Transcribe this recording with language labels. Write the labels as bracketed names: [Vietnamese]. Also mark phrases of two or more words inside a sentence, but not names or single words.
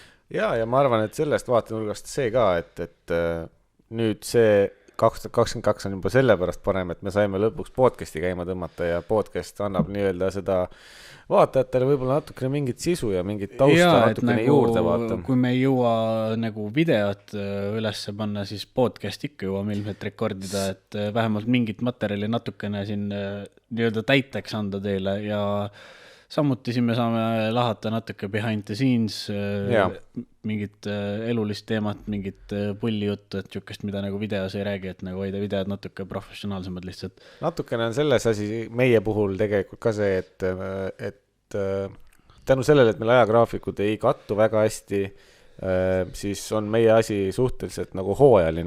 [Estonian] Ja ma arvan, et sellest vaatenurgast see ka, et nüüd see 2022 on juba sellepärast parem, et me saime lõpuks podcasti käima tõmmata ja podcast annab nii-öelda seda vaatajatele võib-olla natukene mingit sisu ja mingit tausta natukene nagu, juurde vaata. Kui me ei jõua nagu videot üles panna, siis podcast ikka jõuame ilmselt rekordida, et vähemalt mingit materjali natukene siin nii-öelda täiteks anda teile ja samuti siin me saame lahata natuke [English] behind the scenes, [Estonian] mingit elulist teemat, mingit pullijuttu, et niisugust, mida nagu videos ei räägi, et nagu hoida videod natuke professionaalsemad lihtsalt. Natukene on selles asi meie puhul tegelikult ka see, et tänu sellele, et meil ajagraafikud ei kattu väga hästi, siis on meie asi suhteliselt nagu hooajaline.